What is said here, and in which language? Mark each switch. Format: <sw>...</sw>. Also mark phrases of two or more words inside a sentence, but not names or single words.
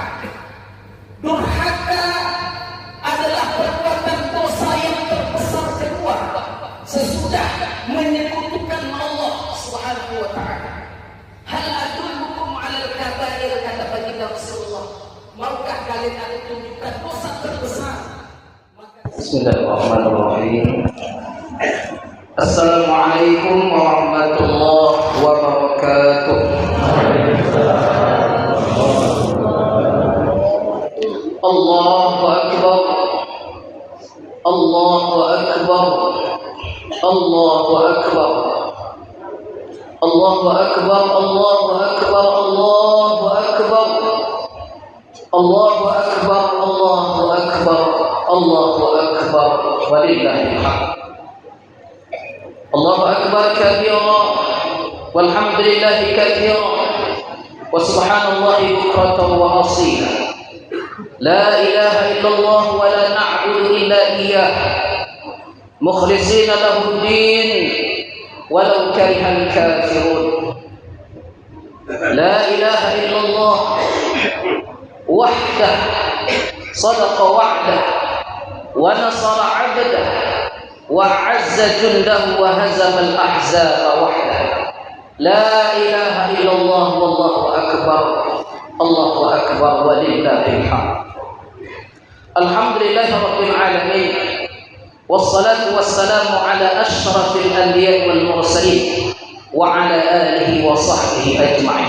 <id>Durhaka adalah perbuatan dosa yang terbesar kedua sesudah menyekutukan Allah</id> <ar>سبحانه وتعالى. هل أدلكم على الكبائر,</ar> <id>kata baginda</id> <ar>Rasulullah.</ar> <id>Maukah kalian aku tunjukkan dosa terbesar?</id> <ar>بسم الله الرحمن الرحيم السلام عليكم ورحمة الله وبركاته. الله أكبر الله أكبر الله أكبر الله أكبر الله أكبر الله أكبر الله أكبر الله أكبر الله أكبر, ولله الحمد. الله أكبر كبيرا والحمد لله كثيرا وسبحان الله بكرة وأصيلا. لا إله إلا الله ولا نعبد إلا إياه مخلصين له الدين ولو كره الكافرون. لا إله إلا الله وحده صدق وعده ونصر عبده وَعَزَّ جُنْدَهُ وَهَزَمَ الْأَحْزَابَ وَحْدَهُ. لَا إِلَهَ إِلَّا اللَّهُ وَاللَّهُ أَكْبَرُ. اللَّهُ أَكْبَرُ وَلِلَّهِ الْحَمْدُ. الحمدلله رب العالمين والصلاة والسلام على أشرف الأنبياء والمرسلين وعلى آله وصحبه أجمعين.</ar>